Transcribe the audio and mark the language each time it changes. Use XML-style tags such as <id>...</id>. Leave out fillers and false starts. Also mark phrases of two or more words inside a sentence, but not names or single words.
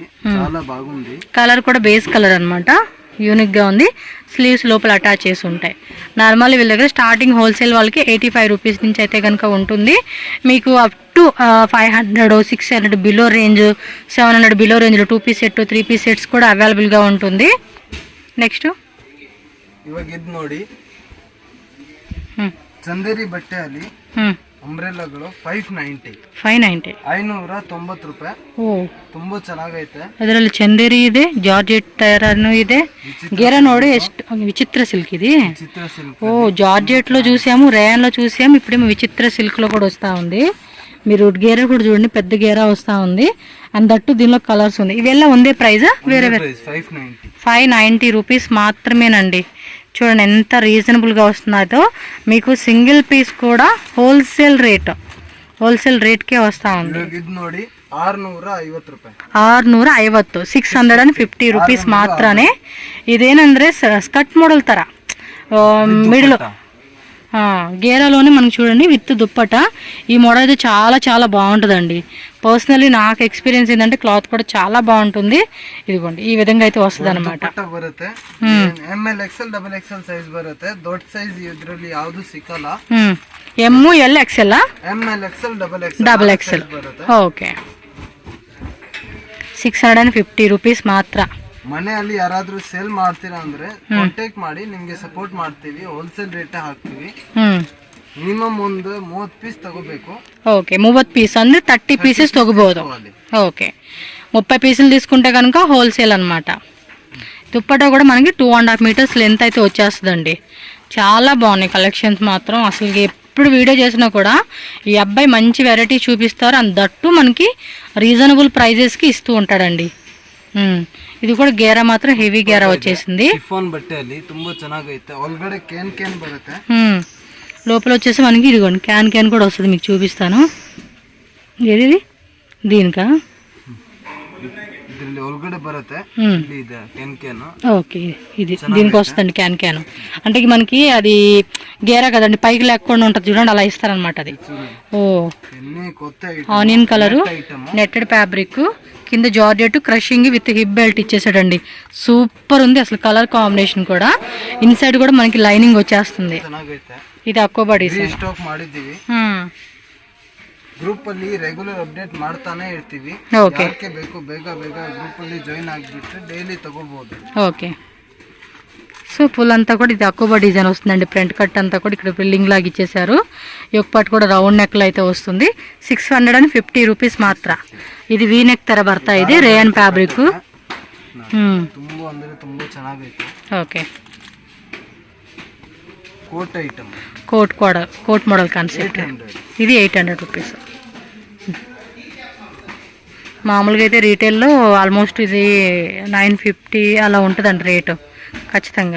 <te>కలర్ కూడా బేస్ కలర్ అనమాట. యూనిక్గా ఉంది. స్లీవ్స్ లోపల అటాచ్ చేసి ఉంటాయి. నార్మల్ వీళ్ళ దగ్గర స్టార్టింగ్ హోల్సేల్ వాళ్ళకి 85 రూపీస్ నుంచి అయితే కనుక ఉంటుంది. మీకు</te> <en>up to</en> <te>500, 600 బిలో రేంజ్, 700 బిలో రేంజ్లో 2 పీస్ సెట్, 3 పీస్ సెట్స్ కూడా అవైలబుల్గా ఉంటుంది. నెక్స్ట్</te> <kn>ಇವಾಗ ಇದು ನೋಡಿ ಚಂದೇರಿ ಬಟ್ಟೆ ಅಲ್ಲಿ ಅಂಬ್ರೆಲಾಗಳು 590 590 ರೂಪಾಯಿ. ತುಂಬಾ ಚೆನ್ನಾಗೈತೆ. ಅದರಲ್ಲಿ ಚಂದೇರಿ ಇದೆ, ಜಾರ್ಜೆಟ್ టైరను ಇದೆ. గేరా ನೋಡಿ ಎಷ್ಟು విచిత్ర సిల్క్ ఇది.</kn> <te>జార్జెట్ లో చూసాము, రేయన్ లో చూసాము, ఇప్పుడేమో విచిత్ర సిల్క్ లో కూడా వస్తా ఉంది. మీరు గేరా కూడా చూడండి, పెద్ద గేరా వస్తా ఉంది.</te> <en>and that</en> <te>దీనిలో కలర్స్ ఉంది. ఇవెల్లా ఉందే ప్రైజా? వేరే వేరే 590 రూపీస్ మాత్రమేనండి. చూడండి ఎంత రీజనబుల్గా వస్తుందో. మీకు సింగిల్ పీస్ కూడా హోల్సేల్ రేట్కే వస్తూ ఉంది.</te> <kn>650, 650 ರೂಪೀಸ್ ಮಾತ್ರನೇ.</kn> <te>ఇదేనంದ್ರೆ స్కర్ట్ మోడల్ ತರ మిడిల్ గేరాలోనే మనకు చూడండి విత్ దుప్పట. ఈ మోడల్ అయితే చాలా చాలా బాగుంటుందండి. పర్సనలీ నాకు ఎక్స్పీరియన్స్ ఏంటంటే క్లాత్ కూడా చాలా బాగుంటుంది. ఇదిగోండి ఈ విధంగా అయితే వస్తుంది అనమాట.</te> <en>ML XL XXL size</en> <te>బರುತ್ತೆ.</te> <kn>దೊಡ್ಡ సైజ్ ಇದರಲ್ಲಿ ಯಾವುದು ಸಿಕ್ಕಲ್ಲ.</kn> <en>ML XL ML XL XXL</en> <kn>ಓಕೆ. 650 ರೂಪೀಸ್ ಮಾತ್ರ. ಮನೆಯಲ್ಲಿ ಯಾರಾದ್ರೂ ಸೇಲ್ ಮಾಡ್ತೀರಾ ಅಂದ್ರೆ ಕಾಂಟ್ಯಾಕ್ಟ್ ಮಾಡಿ, ನಿಮ್ಗೆ ಸಪೋರ್ಟ್ ಮಾಡ್ತೀವಿ.</kn> <en>wholesale rate</en> <kn>ಹಾಕ್ತೀವಿ. ಮಿನಿಮಮ್ ಒಂದು 30 ಪೀಸ್ ತಗೋಬೇಕು.</kn> <te>ఓకే 30 పీస్ ಅಂದ್ರೆ 30 పీసెస్ తగ్గబోదు. ఓకే 30 పీసులు తీసుకుంటే కనుక హోల్సేల్ అనమాట. దుప్పటా కూడా మనకి 2.5 మీటర్స్ లెంత్ అయితే వచ్చేస్తుందండి. చాలా బాగున్నాయి కలెక్షన్స్ మాత్రం. అసలు ఎప్పుడు వీడియో చేసినా కూడా ఈ అబ్బాయి మంచి వెరైటీ చూపిస్తారు.</te> <en>and that</en> <te>మనకి రీజనబుల్ ప్రైజెస్కి ఇస్తూ ఉంటాడండి. ఇది కూడా గేరా మాత్రం హెవీ గేరా వచ్చేసింది.</te> <kn>షిఫాన్ బట్టే ಅಲ್ಲಿ ತುಂಬಾ ಚೆನ್ನಾಗೈತೆ. ಒಳಗಡೆ ಕ್ಯಾನ್ ಬರುತ್ತೆ.</kn> <te>లోపల వచ్చేసి మనకి ఇదిగోండి క్యాన్ కూడా వస్తుంది. మీకు చూపిస్తాను. ఏది దీనికా?</te> <kn>ಇದರಲ್ಲಿ ಒಳಗಡೆ ಬರುತ್ತೆ. ಇದೆ ಕ್ಯಾನ್.</kn> <te>ఓకే ఇది దీనికి వస్తుంది క్యాన్. అంటే మనకి అది గేరా కదండి, పైకి లేకుండా ఉంటుంది చూడండి, అలా ఇస్తారనమాట అది. ఆనియన్ కలరు,</te> <en>netted fabric,</en> <te>కింద జార్జెట్,</te> <en>crushing with hip belt</en> <te>ఇచ్చేసాడండి. సూపర్ ఉంది అసలు</te> <en>colour combination</en> <te>కూడా. ఇన్సైడ్ కూడా మనకి లైనింగ్ వచ్చేస్తుంది. ఇది అక్కోబా డిజైన్.</te> <kn>ಸ್ಟಾಕ್ ಮಾಡಿದ್ದೀವಿ. ಗ್ರೂಪ್ ಅಲ್ಲಿ</kn> <en>regular update</en> <kn>ಮಾಡ್ತಾನೆ ಇರ್ತೀವಿ. ಯಾಕೆ ಬೇಕು ಬೇಗ ಗ್ರೂಪ್ ಅಲ್ಲಿ ಜಾಯಿನ್ ಆಗಿಬಿಟ್ಟು ಡೈಲಿ ತಗೋಬಹುದು.</kn> <te>ఓకే. సో ఫుల్ అంతా కూడా ఇది అక్కోబా డిజైన్ వస్తుందండి. ఫ్రంట్ కట్ అంతా కూడా ఇక్కడ బిల్డింగ్ లాగా ఇచ్చేసారు. ఈ ఒక పాటు కూడా</te> <en>round neck</en> <te>అయితే వస్తుంది. 650 రూపీస్ మాత్ర.</te> <kn>ఇది వీ నెక్ ತರ ಬರ್ತಾ ಇದೆ.</kn> <en>rayon fabric.</en> <kn>ತುಂಬಾ ಅಂದ್ರೆ ತುಂಬಾ ಚೆನ್ನಾಗೈತೆ.</kn> <te>ఓకే. కోట్ ఐటమ్,</te> <en>coat model concept.</en> <te>ఇది 800 రూపీస్. మామూలుగా అయితే రీటైల్లో ఆల్మోస్ట్ ఇది 950 అలా ఉంటుందండి రేటు ఖచ్చితంగా.</te>